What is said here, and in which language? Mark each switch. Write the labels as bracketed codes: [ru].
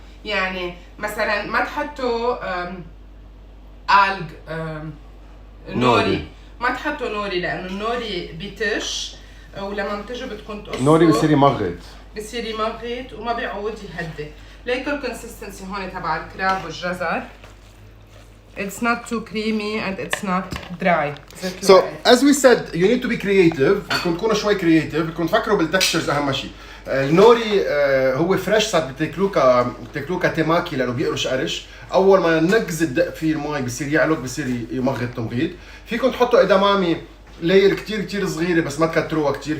[ar] يعني مثلا ما تحطوا alg نوري، ما تحطوا نوري لانه النوري بيتش، ولما بتجوا بدكم تقصوا نوري بصير يمغط وما بيعود يهدي. ليكو الكونسيستنسي هون تبع الكراب والجزر. [en] It's not too creamy and it's not dry. So as we said you need to be creative. [ar] بدكم تكونوا شوي creative، بدكم تفكروا بالتكستشرز اهم شيء. النوري هو فريش، صار بتاكلوه كتماكي لانه بيقرش قرش. اول ما نقز الدق فيه المي بصير يعلق، بصير يمغط تمغيط. فيكم تحطوا ادامامي لاير كتير صغيره بس ما تكتروها كتير.